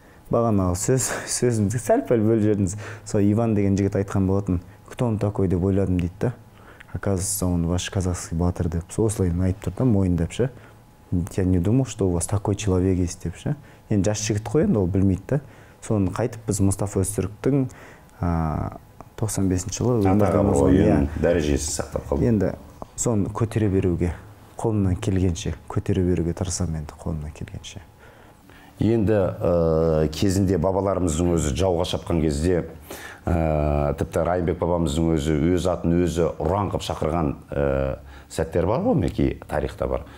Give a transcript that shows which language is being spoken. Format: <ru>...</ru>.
<kk>Бағанағы сөзімізді сәл-пәл бөліп жібердіңіз. Сол Иван деген жігіт айтқан болатын,</kk> <ru>кто он такой</ru> <kk>деп ойладым дейді да.</kk> <ru>Оказывается, он ваш казахский батыр</ru> <kk>деп. Осылай айтып тұрды, мойындап ше.</kk> <ru>Я не думал, что у вас такой человек есть</ru> <kk>деп ше. Енді жас жігіт қой, енді ол білмейді да. Соны қайтып біз Мұстафа Өзтүріктің 95 жылы дәрежесін сақтап қалды. Енді соны көтере беруге, қолымнан келгенше, көтере беруге тырысамын енді қолымнан келгенше. Енді кезінде бабаларымыздың өзі жауға шапқан кезде, тіпті Райымбек бабамыздың өз атын өзі ұран қып шақырған сәттер бар ғой, мінекей тарихта бар.</kk>